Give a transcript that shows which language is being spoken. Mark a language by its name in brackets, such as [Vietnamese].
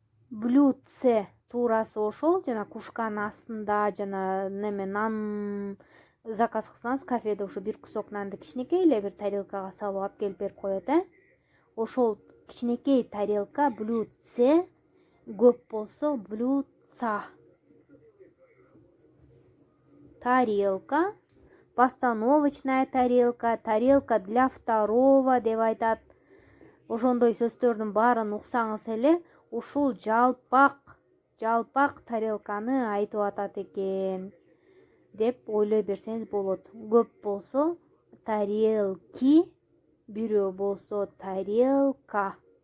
[Kyrgyz] Блюдце туурасы ошол, жана кушканын астында жана неме нан заказ кылсаңыз кафеде ошо бир кусок нанды кичинекей эле бир тарелкага салып алып келип берип коет, Ошол кичинекей тарелка блюдце, көп болсо блюдца. [Russian] Тарелка, постановочная тарелка, тарелка для второго [Kyrgyz] деп айтат. Ошондой сөздөрдүн баарын уксаңыз эле ушул жалпак тарелканы айтып атат экен деп ойлой берсеңиз болот. Көп болсо тарелки, бирөө болсо тарелка.